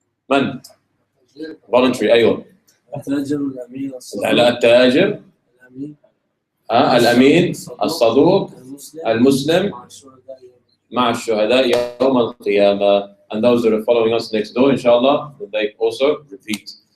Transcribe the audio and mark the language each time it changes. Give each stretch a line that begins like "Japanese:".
Arabic: من؟ Voluntary. أيوة. التاجر الأمين لا، التاجر الأمين الصدوق المسلم مع الشهداء يوم القيامة.
English: And those that are following us next door, inshallah, they also repeat.